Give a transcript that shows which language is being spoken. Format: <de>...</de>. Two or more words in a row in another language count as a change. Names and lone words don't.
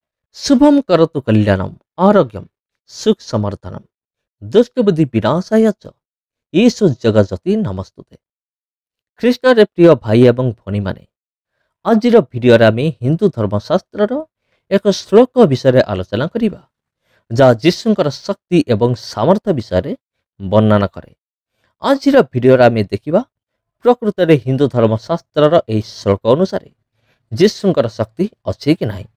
<sa>शुभम करोतु कल्याणम आरोग्यम सुख समर्थनम दुष्टबुद्धि विनाशाय च ईशु जगजति नमस्तुते।</sa> <or>ଖ୍ରୀଷ୍ଟରେ ପ୍ରିୟ ଭାଇ ଏବଂ ଭଉଣୀମାନେ, ଆଜିର ଭିଡ଼ିଓରେ ଆମେ ହିନ୍ଦୁ ଧର୍ମଶାସ୍ତ୍ରର ଏକ ଶ୍ଲୋକ ବିଷୟରେ ଆଲୋଚନା କରିବା, ଯାହା ଯୀଶୁଙ୍କର ଶକ୍ତି ଏବଂ ସାମର୍ଥ୍ୟ ବିଷୟରେ ବର୍ଣ୍ଣନା କରେ। ଆଜିର ଭିଡ଼ିଓରେ ଆମେ ଦେଖିବା ପ୍ରକୃତରେ ହିନ୍ଦୁ ଧର୍ମଶାସ୍ତ୍ରର ଏହି ଶ୍ଲୋକ ଅନୁସାରେ ଯୀଶୁଙ୍କର ଶକ୍ତି ଅଛି କି ନାହିଁ।</or>